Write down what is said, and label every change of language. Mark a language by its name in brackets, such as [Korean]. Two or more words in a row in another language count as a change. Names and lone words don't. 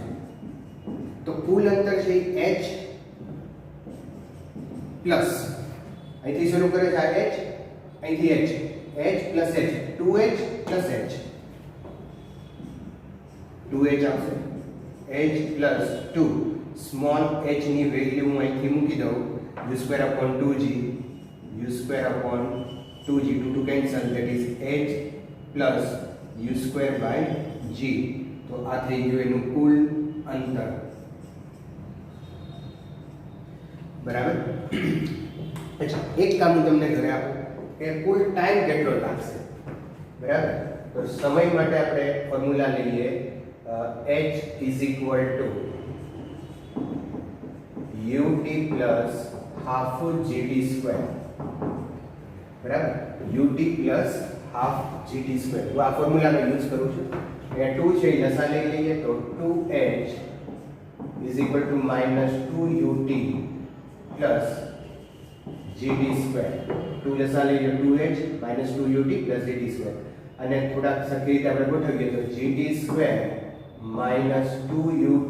[Gujarati] તો કુલ અંતર છે h પ્લસ અહીંથી શરૂ કરે છે આ h, અહીંથી h + h 2h + h 2h આવશે. h + 2 સ્મોલ h ની વેલ્યુ હું અહીંથી મૂકી દઉં u²/2g u²/2g 2 કેન્સલ, [English] that is h + u²/g. [Gujarati] તો આ થઈ ગયું એનું કુલ અંતર. બરાબર. અચ્છા, એક કામ હું તમને ઘરે આપું કે કુલ ટાઈમ કેટલો લાગશે. બરાબર. તો સમય માટે આપણે ફોર્મ્યુલા લઈએ h = ut + half gt². બરાબર. ut + half gt². તો આ ફોર્મ્યુલા મેં યુઝ કરું છું. અહીંયા 2 છે લસા લઈ લઈએ તો 2h = -2ut + gt². 2 લસા લઈ લો 2h -2ut + gt². અને થોડાક સરખી રીતે આપણે ગોઠવીએ તો gt² - 2ut.